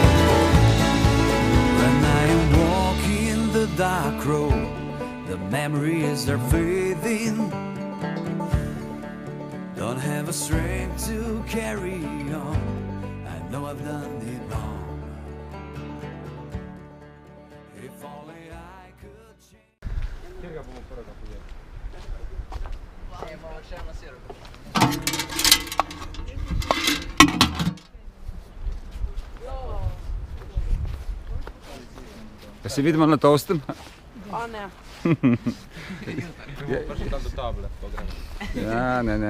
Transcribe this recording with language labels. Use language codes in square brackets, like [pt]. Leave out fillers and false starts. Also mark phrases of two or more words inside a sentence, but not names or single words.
[en] When I am walking the dark road, the memories are fading. Don't have a strength to carry on, I know I've done it wrong. If only I could change. [sl] Da se vidimo na tostem? O ne. Ja, ne.